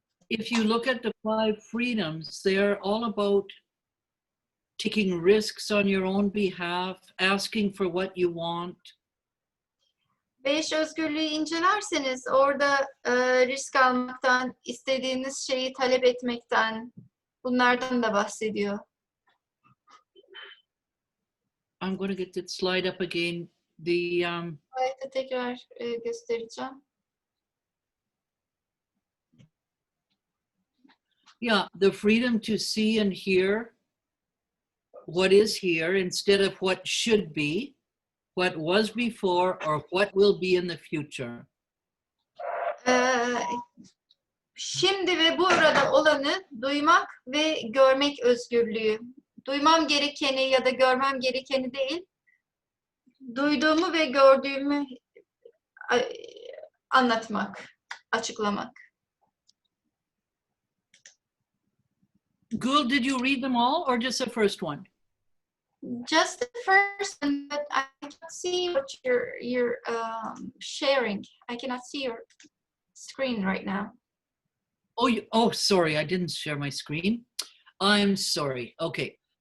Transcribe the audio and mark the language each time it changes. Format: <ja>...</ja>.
<en>If you look at the 5 freedoms, they are all about taking risks on your own behalf, asking for what you want.</en> <tr>5 özgürlüğü incelerseniz orada risk almaktan, istediğiniz şeyi talep etmekten, bunlardan da bahsediyor.</tr> <en>I'm going to get that slide up again. The</en> <tr>Ayette tekrar göstereceğim.</tr> <en>yeah, the freedom to see and hear what is here instead of what should be, what was before, or what will be in the future.</en> <tr>Şimdi ve burada olanı duymak ve görmek özgürlüğü. Duymam gerekeni ya da görmem gerekeni değil, duyduğumu ve gördüğümü anlatmak, açıklamak.</tr> <en>Gul, did you read them all or just the first one? Just the first one, but I cannot see what you're sharing. I cannot see your screen right now. Oh, sorry, I didn't share my screen. I'm sorry. Okay.</en>